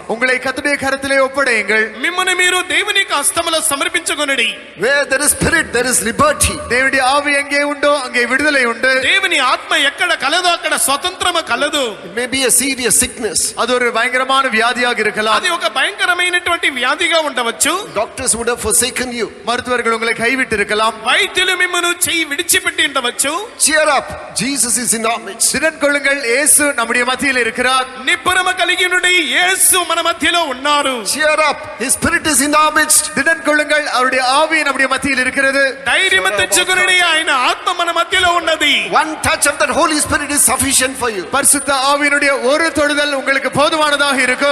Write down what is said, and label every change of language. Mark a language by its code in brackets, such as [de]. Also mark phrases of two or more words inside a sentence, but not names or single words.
[ta] உங்களை கர்த்தருடைய கரத்திலே ஒப்படையுங்கள். [te] మిమ్మల్ని మీరు దేవుని యొక్క హస్తములో సమర్పించుకొనుడి. [en] Where there is spirit, there is liberty. [ta] தேவனுடைய ஆவி எங்கே உண்டோ அங்கே விடுதலை உண்டு. [te] దేవుని ఆత్మ ఎక్కడ కలదో అక్కడ స్వతంత్రము కలదు. [en] It may be a serious sickness. [ta] அது ஒரு பயங்கரமான வியாதியாக இருக்கலாம். [te] అది ఒక భయంకరమైనటువంటి వ్యాధిగా ఉండవచ్చు. [en] Doctors would have forsaken you. [ta] மருத்துவர்கள் உங்களை கைவிட்டு இருக்கலாம். [te] వైద్యులు మిమ్మల్ని చెయ్యి విడిచిపెట్టి ఉండవచ్చు. [en] Cheer up. Jesus is in our midst. [ta] திடன் கொள்ளுங்கள், இயேசு நம்முடைய மத்தியில் இருக்கிறார். [te] నిబ్బరము కలిగి ఉండుడి, యేసు మన మధ్యలో ఉన్నారు. [en] Cheer up. His spirit is in our midst. [ta] திடன் கொள்ளுங்கள், அவருடைய ஆவி நம்முடைய மத்தியில் இருக்கிறது. [te] ధైర్యము తెచ్చుకొనుడి, ఆయన ఆత్మ మన మధ్యలో ఉన్నది. [en] One touch of that Holy Spirit is sufficient for you. [ta] பரிசுத்த ஆவியினுடைய ஒரு தொடுதல் உங்களுக்கு போதுமானதாக இருக்கும்.